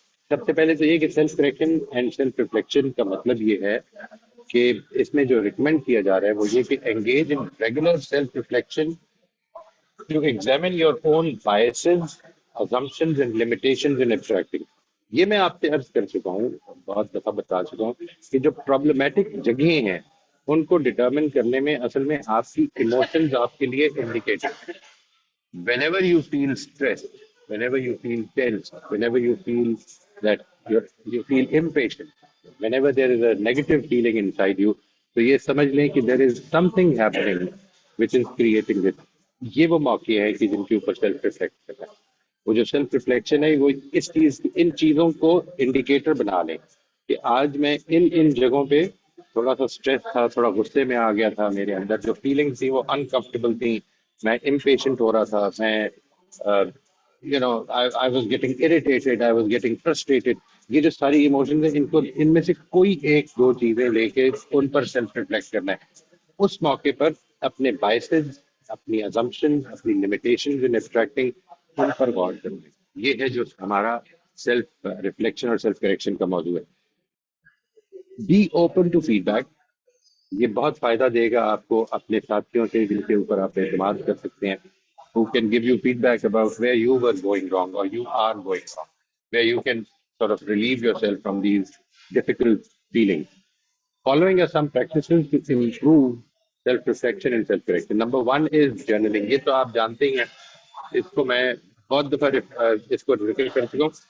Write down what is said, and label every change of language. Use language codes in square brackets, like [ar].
[ur] سب سے پہلے تو یہ کہ self correction and self reflection کا مطلب یہ ہے کہ اس میں جو ریکمینڈ کیا جا رہا ہے وہ یہ کہ [en] Engage in regular self reflection to examine your own biases, assumptions and limitations in abstracting. [ur] یہ میں آپ سے عرض کر چکا ہوں، بہت دفعہ بتا چکا ہوں کہ جو پرابلمٹک جگہیں ہیں ان کو ڈٹرمن کرنے میں اصل میں آپ کی ایموشنز آپ کے لیے انڈیکیٹر ہیں. Whenever you feel stressed, whenever you feel tense, whenever you feel that you feel impatient, whenever there is a negative feeling inside you, تو یہ سمجھ لیں کہ there is something happening which is creating this. یہ وہ موقع ہے کہ جن کے اوپر سیلف ریفلیکٹ کرنا ہے. وہ جو سیلف ریفلیکشن ہے وہ اس چیز ان چیزوں کو انڈیکیٹر بنا لیں کہ آج میں ان جگہوں پہ تھوڑا سا اسٹریس تھا، تھوڑا غصے میں آ گیا تھا، میرے اندر جو فیلنگس تھی وہ انکمفرٹیبل تھیں، میں امپیشنٹ ہو رہا تھا، میں [en] I was getting irritated, I was getting frustrated. [ur] یہ جو ساری ایموشنز ہیں ان میں سے کوئی ایک دو چیزیں لے کے ان پر سیلف ریفلیکٹ کرنا ہے. اس موقع پر اپنے بائسز، اپنی ازمپشن، اپنی لمیٹیشن ان ایبسٹریکٹنگ، ان پر غور کرنا ہے. یہ ہے جو ہمارا سیلف ریفلیکشن اور سیلف کریکشن کا موضوع ہے. [en] Be open to feedback. [ur] یہ بہت فائدہ دے گا آپ کو اپنے ساتھیوں سے جن کے اوپر آپ اعتماد کر سکتے ہیں. [en] who can give you feedback about where you were going wrong or you are going wrong, where you can sort of relieve yourself from these difficult feelings. Following are some practices to improve self-reflection and self-correction. Number one is journaling. [ur] یہ تو آپ جانتے ہی ہیں، اس کو میں بہت دفعہ اس کو ذکر کر چکا ہوں.